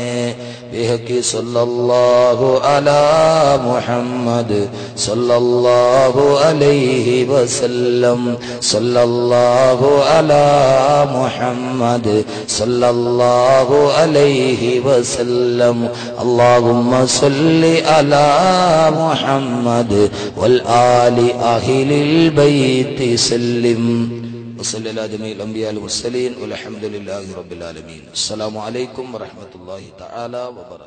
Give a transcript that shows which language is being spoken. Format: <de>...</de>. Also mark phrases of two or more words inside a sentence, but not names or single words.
<ar>بحق صلى الله على محمد صلى الله عليه وسلم. صلى الله على محمد صلى الله عليه وسلم. اللهم صل على محمد والآل أهل البيت سلم وصلى على جميع الأنبياء والمرسلين والحمد لله رب العالمين. السلام عليكم ورحمة الله تعالى وبركاته.</ar>